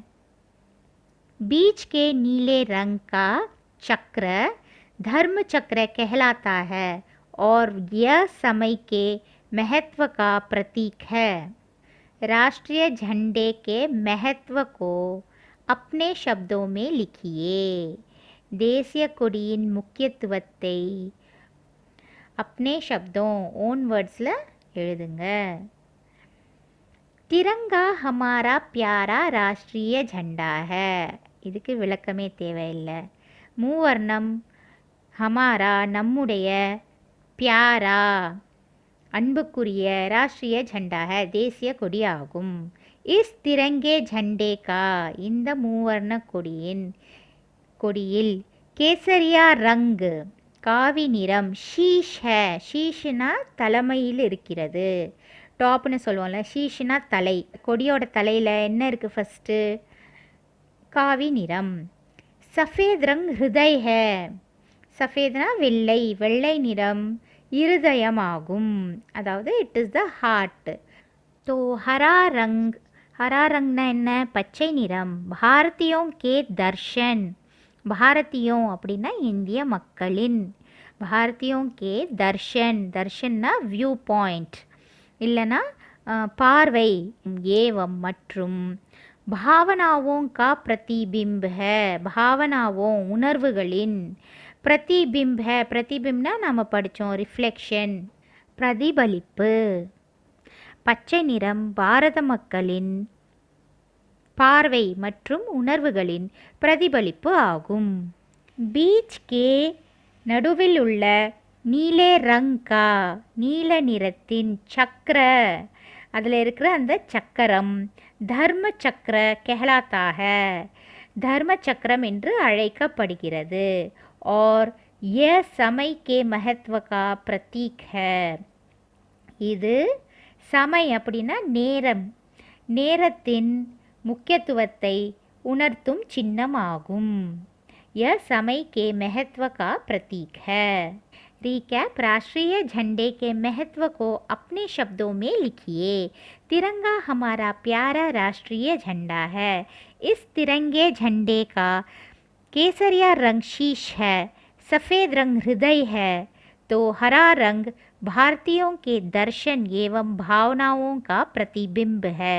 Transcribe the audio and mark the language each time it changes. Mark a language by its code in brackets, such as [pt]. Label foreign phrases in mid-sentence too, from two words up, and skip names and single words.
[hi] बीच के नीले रंग का चक्र धर्म चक्र कहलाता है और यह समय के महत्व का प्रतीक है। राष्ट्रीय झंडे के महत्व को अपने शब्दों में लिखिए। [ta] தேசிய கொடியின் முக்கியத்துவத்தை [hi] अपने शब्दों [en] own words [ta] எழுதுங்க। [hi] तिरंगा हमारा प्यारा राष्ट्रीय झंडा है, [ta] இதுக்கு விளக்கமே தேவையில்லை। மூவர்ணம் हमारा நம்முடைய, प्यारा அன்புக்குரிய [hi] राष्ट्रीय झंडा है [ta] தேசிய கொடியாகும்। [hi] इस तिरंगे झंडे का [ta] இந்த மூவர்ண கொடியில் [hi] केसरिया रंग [ta] காவி நிறம் [hi] शीश है, [ta] ஷீஷ்னா தலைமையில் இருக்கிறது, டாப்னு சொல்லுவோம்ல, ஷீஷ்னா தலை, கொடியோட தலையில் என்ன இருக்குது ஃபஸ்ட்டு காவி நிறம்। [hi] सफ़ेद रंग हृदय है, [ta] சஃபேத்னா வெள்ளை, வெள்ளை நிறம் இருதயமாகும், அதாவது [en] it is the heart. [hi] तो हरा रंगना [ta] என்ன பச்சை நிறம்। [hi] भारतीयों के दर्शन, भारतीयों [ta] அப்படின்னா இந்திய மக்களின், [hi] भारतीयों के दर्शन, दर्शनனா [en] view point [ta] இல்லைனா பார்வை, ஏவம் மற்றும் [hi] भावनाओं का प्रतिबिंब है, भावनाओं உணர்வுகளின் प्रतिबिंब है, प्रतिबिंबனா [ta] நாம் படித்தோம் ரிஃப்ளெக்ஷன், பிரதிபலிப்பு। பச்சை நிறம் பாரத மக்களின் பார்வை மற்றும் உணர்வுகளின் பிரதிபலிப்பு ஆகும்। [hi] बीच के [ta] நடுவில் உள்ள [hi] नीले रंग का, [ta] நீல நிறத்தின் சக்கர, அதில் இருக்கிற அந்த சக்கரம் [hi] धर्म चक्र कहलाता है, [ta] தர்ம சக்கரம் என்று அழைக்கப்படுகிறது। [hi] और यह समय के महत्व का प्रतीक है, [ta] இது சமய் அப்படின்னா நேரம், நேரத்தின் முக்கியத்துவத்தை உணர்த்தும் சின்னமாகும்। [hi] यह समय के महत्व का प्रतीक है। रिकैप, राष्ट्रीय झंडे के महत्व को अपने शब्दों में लिखिए। तिरंगा हमारा प्यारा राष्ट्रीय झंडा है। इस तिरंगे झंडे का केसरिया रंग शीश है, सफ़ेद रंग हृदय है तो हरा रंग भारतीयों के दर्शन एवं भावनाओं का प्रतिबिंब है।